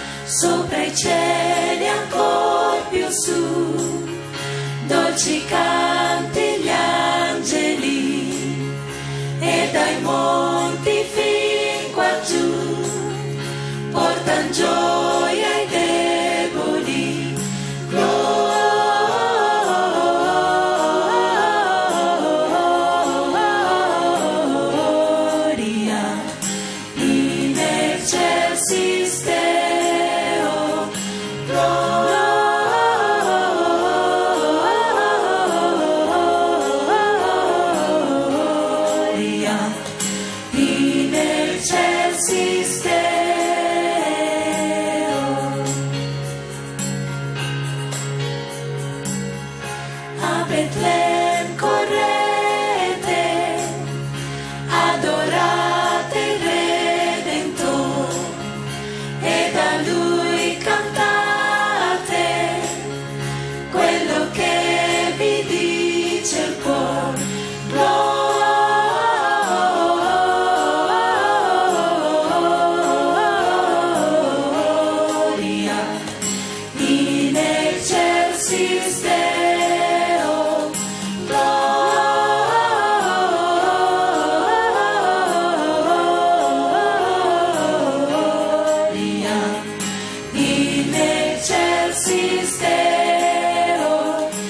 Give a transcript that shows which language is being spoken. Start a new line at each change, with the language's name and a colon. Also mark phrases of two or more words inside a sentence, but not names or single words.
Italian: sopra i cieli ancor più su, dolci canti gli angeli, e dai monti fin qua giù, portan gioia ai deboli,
Latin: gloria, in excelsis Deo, gloria, in excelsis Deo.
Italian: A Betlem correte, adorate il Redentor, e da Lui cantate quello che vi dice il cuore.
Latin: Gloria, in excelsis Deo, gloria, in excelsis Deo,